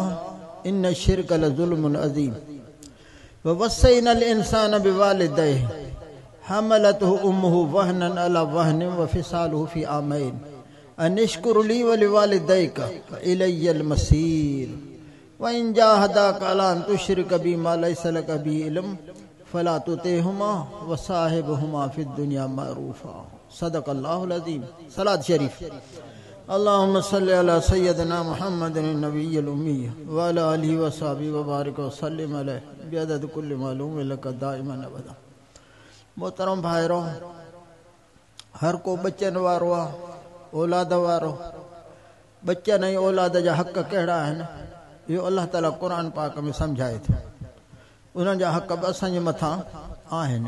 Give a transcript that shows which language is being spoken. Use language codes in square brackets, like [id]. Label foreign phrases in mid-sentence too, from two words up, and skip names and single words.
[ar] إن الشرك لظلم عظيم ووصينا الإنسان بوالديه حملته أمه وهنا على وهن وفصاله في عامين أن اشكر لي ولوالديك وإلي المصير وإن جاهداك على أن تشرك بي ما ليس لك به علم فلا تطعهما وصاحبهما في الدنيا معروفا صدق الله العظيم. [sd] صلاة شریف. [ar] اللهم صل على سيدنا محمد النبي الأمي وعلى آله وصحبه وبارك وسلم عليه بعدد كل معلوم لك دائما أبدا. [sd] محترم بھائیرو، ہر کو بچن وارو اولاد وارو بچن ऐं اولاد जा हक़ कहिड़ा आहिनि इहो अलाह ताला क़ुर पाक में सम्झाए थो. उन्हनि जा हक़ बि असांजे मथां आहिनि.